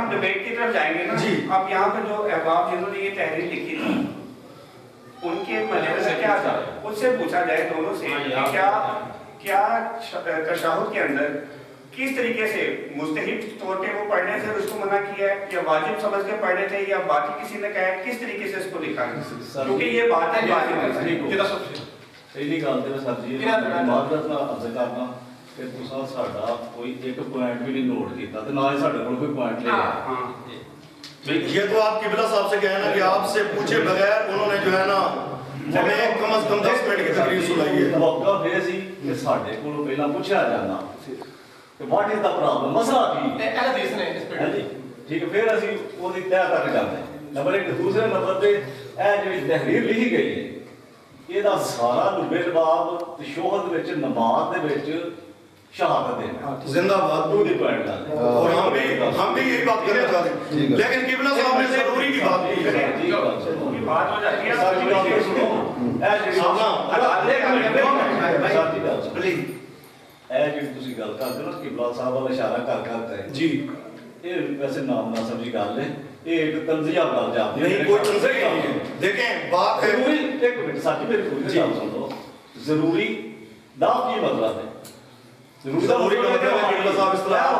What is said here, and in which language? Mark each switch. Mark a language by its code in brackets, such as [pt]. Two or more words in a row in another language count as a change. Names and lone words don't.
[ur] ہم ڈیبیٹ کی طرف جائیں گے نا، اب یہاں پہ جو احباب جنہوں نے یہ تحریر لکھی تھی ان کے مجلس میں کیا تھا، اس سے پوچھا جائے دونوں سے کیا تشہد کے اندر کس طریقے سے مستحب طور پہ وہ پڑھنے سے اس کو منع کیا ہے یا واجب سمجھ کے پڑھنے تھے یا باقی کسی نے کہا ہے، کس طریقے سے اس کو لکھا ہے، کیونکہ یہ بات ہے [pa] پہلی گل تو سر جی معذرت نال عرض کرنا کہ تساں ساڈا کوئی ایک پوائنٹ بھی نہیں نوٹ کیتا تے نہ ہی ساڈے کول کوئی پوائنٹ لے گئے۔ [ur] یہ تو آپ قبلہ صاحب سے کہنا کہ آپ سے پوچھے بغیر انہوں نے جو ہے نا ہمیں کم از کم 10 منٹ کی تقریر سنائی ہے۔ [pa] موقع یہ سی کہ ساڈے کولوں پہلا پوچھا جانا کہ [en] what is the problem, [pa] مسئلہ کی ہے حدیث نے اس پہ جی ٹھیک ہے، پھر اسی وہ دی طے کر کے جاتے ہیں۔ نمبر ایک دوسرے نمبر پہ اے جو تحریر لکھی گئی ہے یہ دا سارا لبے لباب تشہد وچ نماز دے وچ شہادت دینا [ur] زندہ باد [pa] دو دی پوائنٹ ڈال [ur] اور ہم بھی یہی بات کرنا چاہتے ہیں، لیکن قبلہ صاحب نے ضروری کی بات کی ہے۔ بات ہو جاتی ہے [pa] سر جی گل سنو اے جڑی سر جی گل پلیز اے جڑی تسی گل کردے ہو قبلہ صاحب وال اشارہ کر کر [ur] جی یہ ویسے نام نہ سمجھی گل ہے، یہ ایک تنزیہ گل جاتی ہے، نہیں کوئی تنزیہ نہیں ہے۔ دیکھیں بات ہے [pa] ضروری ایک منٹ ساتھی میری پوری گل سن لو، ضروری دا کی مطلب ہے [ur] ضروری کا مطلب ہے قبلہ صاحب اصطلاح